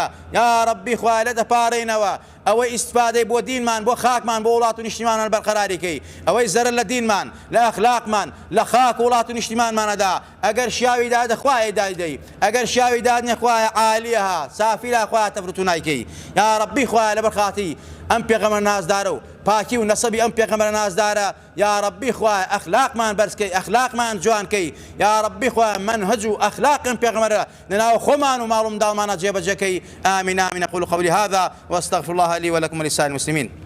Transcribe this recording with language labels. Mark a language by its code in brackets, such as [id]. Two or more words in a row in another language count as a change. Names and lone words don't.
[ckb] یا ربی خوایە لێت ئەپارڕینەوە ئەوەی ئیسفادەی بۆ دینمان، بۆ خاکمان، بۆ وڵات و نیشتیمانمان بەرقەراریکەی، ئەوەی زەرر لە دینمان، لە ئەخلاقمان، لە خاک و وڵات و نیشتیمانمانەدا ئەگەر شیاوی دادە خوایە دادەی، ئەگەر شیاوی دادنیە خوایە [ar] عالیەها سافیلا [ckb] خوایە تەفروت و نایکەی. یا ربی خوایە لەبەر خاتی ئەم پێغەمبەر نازدارە و پاکی و نەسەبی ئەم پێغەمبەر نازدارە. یا ربی خوایە ئەخلاقمان بەرزکەی، ئەخلاقمان جوانکەی. یا ربی خوایە منهج و ئەخلاق ئەم پێغەمبەرە لەناو خۆمان و ماڵ و منداڵمانە جێبەجێکەی. [ar] آمین آمین. أقول قولي هذا وأستغفر الله لي ولكم ولسائر المسلمين.